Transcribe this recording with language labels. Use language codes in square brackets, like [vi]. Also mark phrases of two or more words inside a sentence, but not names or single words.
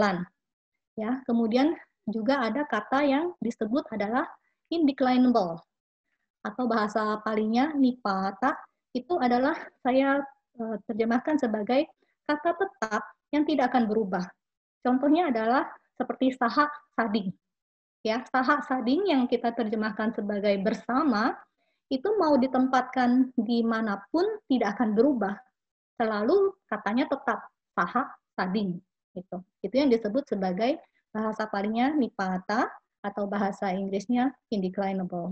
[id] Ya, kemudian juga ada kata yang disebut adalah indeclinable, atau bahasa palingnya nipata, itu adalah saya terjemahkan sebagai kata tetap yang tidak akan berubah. Contohnya adalah seperti [pi] saha sading. [id] Ya, [pi] saha sading [id] yang kita terjemahkan sebagai bersama, itu mau ditempatkan dimanapun tidak akan berubah. Selalu katanya tetap [pi] saha sading. [id] Itu yang disebut sebagai bahasa palingnya nipata, atau bahasa Inggrisnya indeclinable.